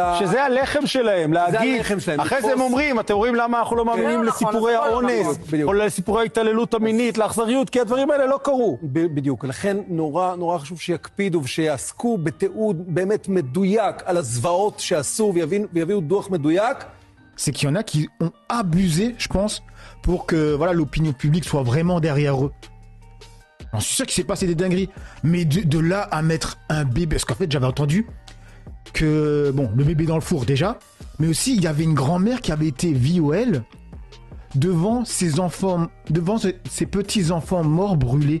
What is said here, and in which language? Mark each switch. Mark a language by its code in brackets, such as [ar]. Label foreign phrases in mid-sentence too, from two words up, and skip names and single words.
[he] שזה הלחם שלהם, להגיד, אחרי זה הם אומרים, אתם רואים למה אנחנו לא מאמינים לסיפורי האונס, או לסיפורי ההתעללות המינית, לאכזריות, כי הדברים האלה לא קרו. בדיוק, לכן נורא חשוב שיקפידו ושיעסקו בתיעוד באמת מדויק על הזוועות שעשו ויביאו דוח מדויק. [fr] C'est qu'il y en a qui ont abusé, je pense, pour que voilà, l'opinion publique soit vraiment derrière eux. Alors, c'est sûr qu'il s'est passé des dingueries, mais de là à mettre un bébé, parce qu'en fait j'avais entendu que, bon, le bébé dans le four déjà, mais aussi il y avait une grand-mère qui avait été VOL devant ses enfants, devant ses petits-enfants morts brûlés.